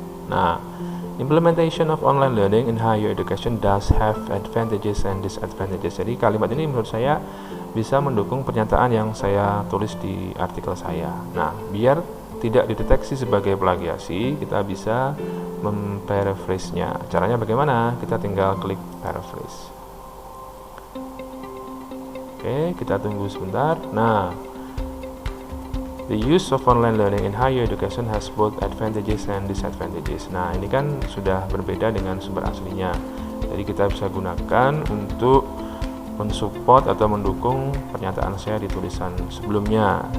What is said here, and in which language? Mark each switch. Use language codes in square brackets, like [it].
[en] Nah, implementation of online learning in higher education does have advantages and disadvantages. [id] Jadi kalimat ini menurut saya bisa mendukung pernyataan yang saya tulis di artikel saya. Nah, biar tidak dideteksi sebagai plagiasi, kita bisa memparaphrase-nya. Caranya bagaimana? Kita tinggal klik paraphrase. Oke, kita tunggu sebentar. [en] Nah, the use of online learning in higher education has both advantages and disadvantages. [id] Nah, ini kan sudah berbeda dengan sumber aslinya. Jadi kita bisa gunakan untuk mensupport atau mendukung pernyataan saya di tulisan sebelumnya.